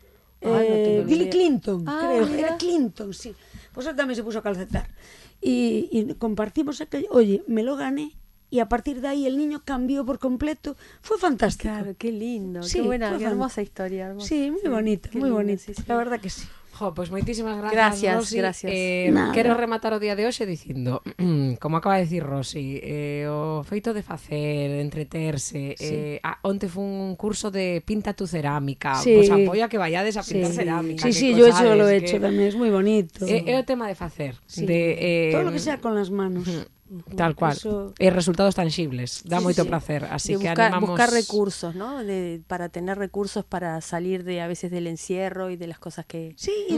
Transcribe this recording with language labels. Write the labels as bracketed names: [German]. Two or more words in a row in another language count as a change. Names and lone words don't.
[Spanish] Bill Clinton, creo, era Clinton, sí. Pues él también se puso a calcetar. Y compartimos aquello, oye, me lo gané. Y a partir de ahí el niño cambió por completo. Fue fantástico. Claro, qué lindo, sí, qué buena, qué hermosa historia. Hermosa. Sí, muy bonita, muy bonita. Sí, sí. La verdad que sí. [Galician] Pues moitísimas grazas, Rosy. [Spanish] Gracias. [Galician] Quero rematar o día de hoxe dicindo, como acaba de decir Rosy, o feito de facer, de entreterse, onte foi un curso de pinta tu cerámica, pois apoia que vayades a pintar cerámica. [Spanish] Sí, yo lo he hecho tamén, es [Galician] moi bonito. É o tema de facer. [Spanish] Todo lo que sea con las manos. Tal cual. Y resultados tangibles. [Galician] Da moito placer. [Spanish] Así que animamos... Buscar recursos, ¿no? Para tener recursos para salir a veces del encierro y de las cosas que...